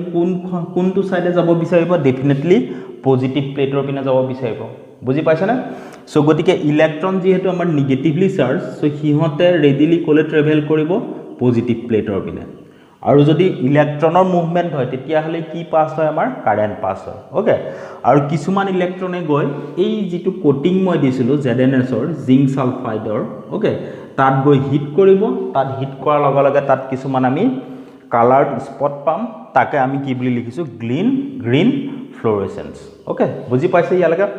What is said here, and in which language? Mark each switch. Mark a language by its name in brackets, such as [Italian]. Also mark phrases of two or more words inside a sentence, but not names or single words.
[Assamese] কোনটো সাইডে যাব বিচাৰিব [English] definitely positive plate [Assamese] পিনে যাব বিচাৰিব বুজি পাইছা না সো গতিকে ইলেক্ট্ৰন যেহেতু আমাৰ [English] negatively charge [Assamese] সো হিহতে ৰেডিলি কোলে ট্ৰেভেল কৰিব [English] positive plate [Assamese] পিনে আৰু যদি [English] electron movement [Assamese] হয় তেতিয়া হলে কি পাস হয় আমাৰ [English] current pass [Assamese] হয় ওকে আৰু কিছুমান ইলেক্ট্ৰনে গৈ এই যেটো কোটিং মই দিছিলো ZnS ৰ [English] zinc sulphide [Assamese] ওকে তাত গৈ হিট কৰিব তাত হিট কৰাৰ লগে লগে তাত কিছুমান আমি [English] coloured spot [Assamese] পাম তাকে আমি কি বুলি লিখিছো [English] green fluorescence [Assamese] ওকে বুজি পাইছে ইয়ালৈকে